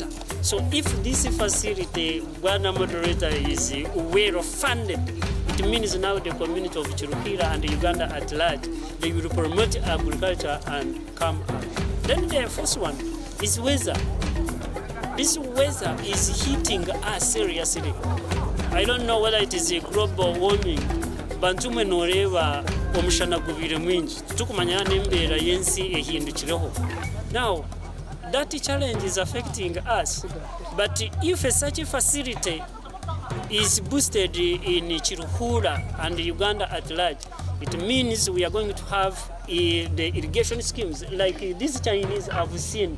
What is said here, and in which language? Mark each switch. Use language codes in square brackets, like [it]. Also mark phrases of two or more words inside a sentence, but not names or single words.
[en] So if this facility, Bwana Moderator, is well funded, it means now the community of Chirupira and Uganda at large, they will promote agriculture and come up. Then the first one is weather. This weather is hitting us seriously. I don't know whether it is a global warming. [nyn] Bantu mwe noreba omushana gubire mwingi. Tukumanya n'embeera y'ensi ehindukireho. [en] Now, that challenge is affecting us. But if such a facility is boosted in Chiruhura and Uganda at large, it means we are going to have the irrigation schemes like these Chinese I've seen.